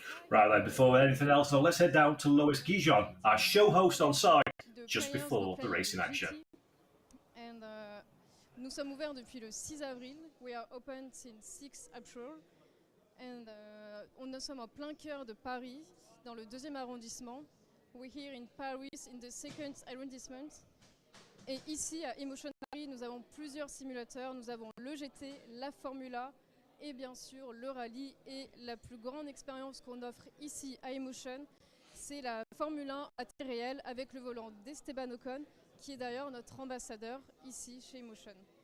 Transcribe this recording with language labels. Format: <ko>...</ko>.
<en>Right then, before anything else, now let's head down to Lois Guijon, our show host on site, just before the racing action.</en> <fr>And nous sommes ouverts depuis le 6 avril.</fr> <en>We are open since 6 April.</en> <fr>And nous sommes en plein cœur de Paris, dans le 2e arrondissement.</fr> <en>We're here in Paris, in the 2nd arrondissement.</en> <fr>Et ici, à eMotion Paris, nous avons plusieurs simulateurs. Nous avons le GT, la Formula et bien sûr le rallye. Et la plus grande expérience qu'on offre ici à eMotion, c'est la Formule 1 à temps réel avec le volant d'Esteban Ocon, qui est d'ailleurs notre ambassadeur ici chez eMotion.</fr>